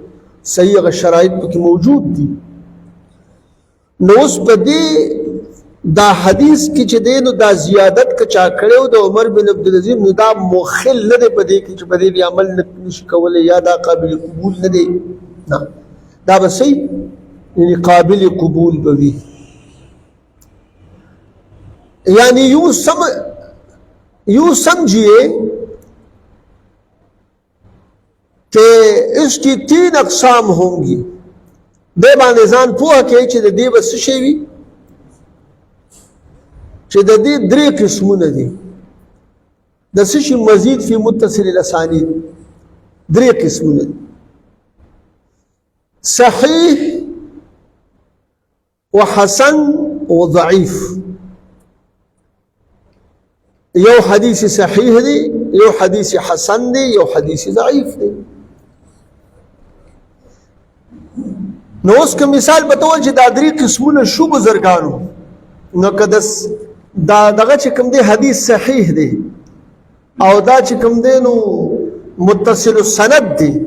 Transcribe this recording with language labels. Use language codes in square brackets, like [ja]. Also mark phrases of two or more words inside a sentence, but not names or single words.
[ps] صحیح شرایط پکې موجود دي نو اوس په دې دا حدیث کې چې دی نو دا زیادت که چا کړی د عمر بن عبدالعزیز نو دا مخل نه دی په دې کې چې په دې عمل نشي کولی یا دا قابل قبول نه دی نه دا به صحیح یعنی قابل قبول به وي یعنی [ur] یوں سمجھیے کہ اس کی 3 اقسام ہوں گی [ps] دے باندې ځان پوهه کوي چې د دې به څه شی وي چې د دې 3 قسمونه دي د څه شي مزید [ar] فی متصل الاسانید [ps] 3 قسمونه دي [ar] صحیح وحسن وضعیف [ps] یو حدیث صحیح دی یو حدیث حسن دی یو حدیث ضعیف دی نو اوس که مثال بتول چې دا 3 قسمونه شو بزرګانو نو که دا دغه چې کوم دی حدیث صحیح دی او دا چې کوم دی نو [ar] متصل السند [ps] دی